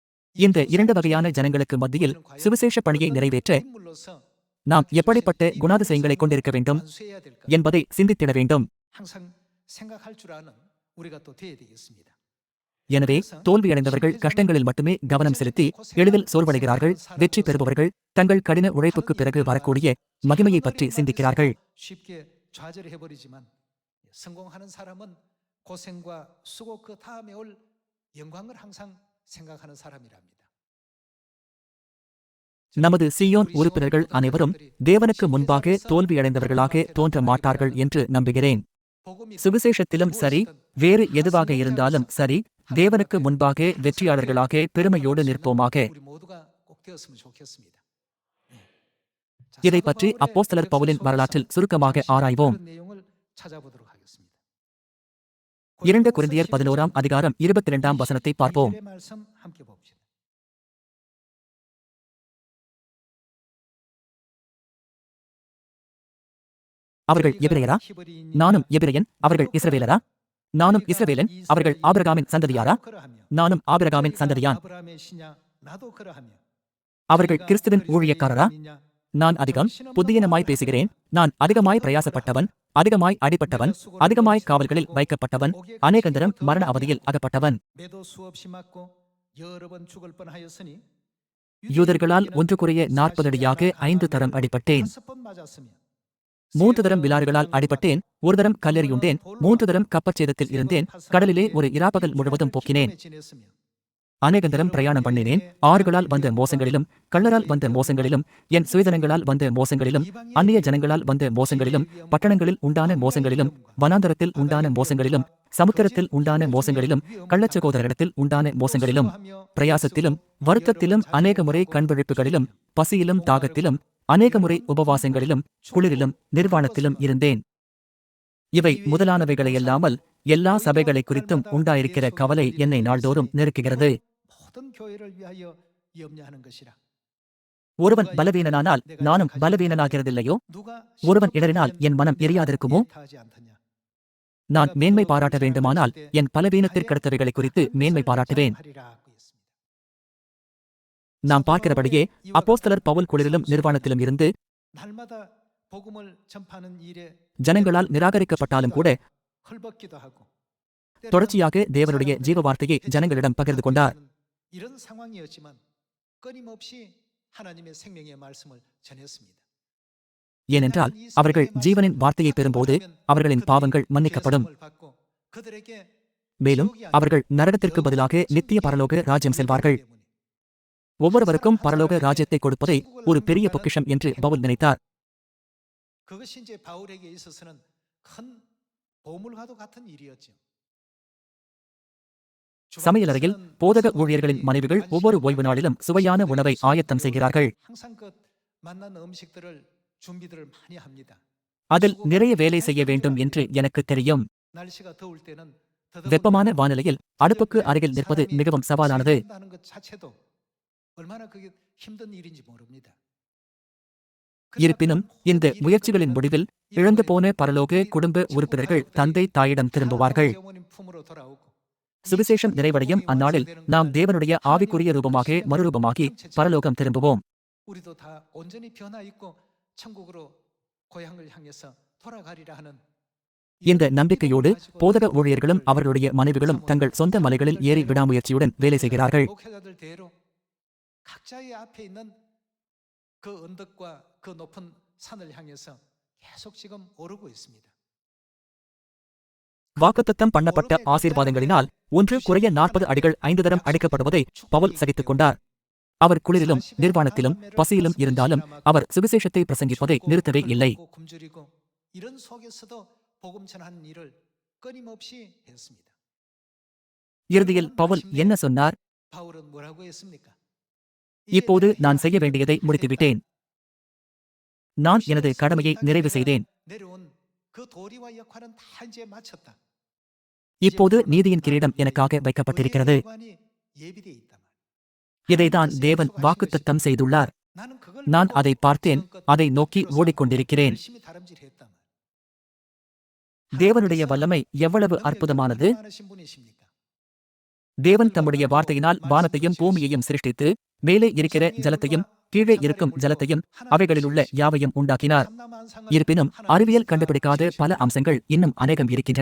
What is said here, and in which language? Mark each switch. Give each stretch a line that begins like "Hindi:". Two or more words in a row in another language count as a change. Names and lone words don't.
Tamil: இந்த இரண்டு வகையான ஜனங்களுக்கு மத்தியில் சுவிசேஷ பணியை நிறைவேற்ற நாம் எப்படிப்பட்ட குணாதிசயங்களை கொண்டிருக்க வேண்டும் என்பதை சிந்தித்திட வேண்டும்.
Korean: 항상 생각할 줄 아는 우리가 또 되어야 되겠습니다.
Tamil: எனவே தோல்வியடைந்தவர்கள் கஷ்டங்களில் மட்டுமே கவனம் செலுத்தி எளிதில் சோர்வடைகிறார்கள். வெற்றி பெறுபவர்கள் தங்கள் கடின உழைப்புக்கு பிறகு வரக்கூடிய மகிமையை பற்றி சிந்திக்கிறார்கள்.
Korean: 쉽게 좌절해 버리지만 성공하는 사람은 고생과 수고 그 다음에 올 영광을 항상 생각하는 사람이랍니다.
Tamil: நமது சியோன் உறுப்பினர்கள் அனைவரும் தேவனுக்கு முன்பாக தோல்வியடைந்தவர்களாக தோன்ற மாட்டார்கள் என்று நம்புகிறேன். சுவிசேஷத்திலும் சரி, வேறு எதுவாக இருந்தாலும் சரி, தேவனுக்கு முன்பாக வெற்றியாளர்களாக பெருமையோடு நிற்போமாக.
Korean: 우리 모두가 꼭 되었으면 좋겠습니다.
Tamil: இதை பற்றி அப்போஸ்தலர் பவுலின் வரலாற்றில் சுருக்கமாக ஆராய்வோம்.
Korean: 그런 내용을 찾아보도록 하겠습니다.
Tamil: 2 கொரிந்தியர் 11ஆம் அதிகாரம் 22ஆம் வசனத்தை பார்ப்போம்.
Korean: 의 말씀 함께 봅시다.
Tamil: அவர்கள் எபிரெயரா? நானும் எபிரெயன். அவர்கள் இஸ்ரவேலரா? நானும் இஸ்ரவேலன். அவர்கள் ஆபிரகாமின் சந்ததியாரா? நானும் ஆபிரகாமின் சந்ததியான்.
Korean: 아브라함의 시냐 나도 그러하며
Tamil: அவர்கள் கிறிஸ்துவின் ஊழியக்காரரா? நான் அதிகம் புத்தியனமாய் பேசுகிறேன். நான் அதிகமாய் பிரயாசப்பட்டவன், அதிகமாய் அடிபட்டவன், அதிகமாய் காவல்களில் வைக்கப்பட்டவன், அநேகந்தரம் மரண அவதியில் அகப்பட்டவன்.
Korean: 매도 수없이 맞고 여러 번 죽을 뻔하였으니
Tamil: யூதர்களால் ஒன்று குறைய 40 அடியாக 5 தரம் அடிபட்டேன்.
Korean: 5번 맞았으며
Tamil: 3 தரம் விலாறுகளால் அடிபட்டேன். 1 தரம் கல்லெறியுண்டேன். 3 தரம் கப்பற்சேதத்தில் இருந்தேன். கடலிலே ஒரு இராப்பகல் முழுவதும் போக்கினேன்.
Korean: 지냈으며
Tamil: அநேகந்தரம் பிரயாணம் பண்ணினேன். ஆறுகளால் வந்த மோசங்களிலும், கள்ளரால் வந்த மோசங்களிலும், என் சுயதனங்களால் வந்த மோசங்களிலும், அந்நிய ஜனங்களால் வந்த மோசங்களிலும், பட்டணங்களில் உண்டான மோசங்களிலும், வனாந்தரத்தில் உண்டான மோசங்களிலும், சமுத்திரத்தில் உண்டான மோசங்களிலும், கள்ளச்சகோதரரிடத்தில் உண்டான மோசங்களிலும், பிரயாசத்திலும், வருத்தத்திலும், அநேக முறை கண்விழிப்புகளிலும், பசியிலும், தாகத்திலும், அநேக முறை உபவாசங்களிலும், குளிரிலும், நிர்வாணத்திலும் இருந்தேன். இவை முதலானவைகளையல்லாமல் எல்லா சபைகளை குறித்தும் உண்டாயிருக்கிற கவலை என்னை நாள்தோறும் நெருக்குகிறது.
Korean: 모든 교회를 위하여 염려하는 것이라.
Tamil: ஒருவன் பலவீனனானால் நானும் பலவீனனாகிறதில்லையோ?
Korean: 누가
Tamil: ஒருவன் இடறினால் என் மனம் எரியாதிருக்குமோ?
Korean: 타지 않더냐.
Tamil: நான் மேன்மை பாராட்ட வேண்டுமானால் என் பலவீனத்திற்கடுத்தவைகளை குறித்து மேன்மை பாராட்டுவேன்.
Korean: 하리라 하고 있습니다.
Tamil: நாம் பார்க்கிறபடியே அப்போஸ்தலர் பவுல் குளிரிலும் நிர்வாணத்திலும் இருந்து
Korean: 날마다 복음을 전파하는 일에
Tamil: ஜனங்களால் நிராகரிக்கப்பட்டாலும் கூட
Korean: 헐벗기도 하고
Tamil: தொடர்ச்சியாக தேவனுடைய ஜீவ வார்த்தையை ஜனங்களிடம் பகிர்ந்து கொண்டார்.
Korean: 이런 상황이었지만 끊임없이 하나님의 생명의 말씀을 전했습니다.
Tamil: ஏனென்றால் அவர்கள் ஜீவனின் வார்த்தையை பெறும்போது அவர்களின் பாவங்கள் மன்னிக்கப்படும்.
Korean: 그들에게
Tamil: மேலும் அவர்கள் நரகத்திற்கு பதிலாக நித்திய பரலோக ராஜ்யம் செல்வார்கள். ஒவ்வொருவருக்கும் பரலோக ராஜ்யத்தை கொடுப்பதை ஒரு பெரிய பொக்கிஷம் என்று பவுல் நினைத்தார்.
Korean: 그것이 이제 바울에게 있어서는 큰 보물과도 같은 일이었죠.
Tamil: சமையலறையில் போதக ஊழியர்களின் மனைவிகள் ஒவ்வொரு ஓய்வு நாளிலும் சுவையான உணவை ஆயத்தம் செய்கிறார்கள்.
Korean: 항상 그 만난 음식들을 준비들을 많이 합니다.
Tamil: அதில் நிறைய வேலை செய்ய வேண்டும் என்று எனக்கு தெரியும்.
Korean: 날씨가 더울 때는
Tamil: வெப்பமான வானிலையில் அடுப்புக்கு அருகில் நிற்பது மிகவும் சவாலானது.
Korean: 하는 것 자체도 얼마나 그게 힘든 일인지 모릅니다.
Tamil: இருப்பினும் இந்த முயற்சிகளின் முடிவில் இழந்து போன பரலோக குடும்ப உறுப்பினர்கள் தந்தை தாயிடம் திரும்புவார்கள்.
Korean: 어머님 품으로 돌아오고
Tamil: சுவிசேஷம் நிறைவடையும் அந்நாளில் நாம் தேவனுடைய ஆவிக்குரிய ரூபமாக மறுரூபமாகி பரலோகம் திரும்புவோம்.
Korean: 우리도 다 온전히 변화 있고 천국으로 고향을 향해서 돌아가리라 하는
Tamil: இந்த நம்பிக்கையோடு போதக ஊழியர்களும் அவர்களுடைய மனைவிகளும் தங்கள் சொந்த மலைகளில் ஏறி விடாமுயற்சியுடன் வேலை செய்கிறார்கள்.
Korean: 목회자들 대로 각자의 앞에 있는 그 언덕과 그 높은 산을 향해서 계속 지금 오르고 있습니다.
Tamil: வாக்குத்தத்தம் பண்ணப்பட்ட ஆசீர்வாதங்களினால் ஒன்று குறைய 40 அடிகள் 5 தரம் அடிக்கப்படுவதை பவுல் சகித்துக் கொண்டார். அவர் குளிரிலும் நிர்வாணத்திலும் பசியிலும் இருந்தாலும் அவர் சுவிசேஷத்தை பிரசங்கிப்பதை நிறுத்தவே இல்லை.
Korean: 굶주리고 이런 속에서도 복음 전하는 일을 끊임없이 했습니다.
Tamil: இறுதியில் பவுல் என்ன சொன்னார்?
Korean: 바울은 뭐라고 했습니까?
Tamil: இப்போது நான் செய்ய வேண்டியதை முடித்துவிட்டேன். நான் எனது கடமையை நிறைவு செய்தேன்.
Korean: 내려온 그 도리와 역할은 다 이제 마쳤다.
Tamil: இப்போது நீதியின் கிரீடம் எனக்காக வைக்கப்பட்டிருக்கிறது.
Korean: 예비되어 있단 말이야.
Tamil: இதைதான் தேவன் வாக்குத்தத்தம் செய்துள்ளார்.
Korean: 나는 그걸
Tamil: நான்
Korean: 믿고
Tamil: அதை பார்த்தேன், அதை நோக்கி ஓடிக்கொண்டிருக்கிறேன்.
Korean: 열심히 다름질했단 말이야.
Tamil: தேவனுடைய வல்லமை எவ்வளவு அற்புதமானது!
Korean: 많으신 분이십니까?
Tamil: தேவன் தம்முடைய வார்த்தையினால் வானத்தையும் பூமியையும் சிருஷ்டித்து மேலே இருக்கிற ஜலத்தையும் கீழே இருக்கும் ஜலத்தையும் அவைகளிலுள்ள யாவையும் உண்டாக்கினார். இருப்பினும் அறிவியல் கண்டுபிடிக்காத பல அம்சங்கள் இன்னும் அநேகம் இருக்கின்றன.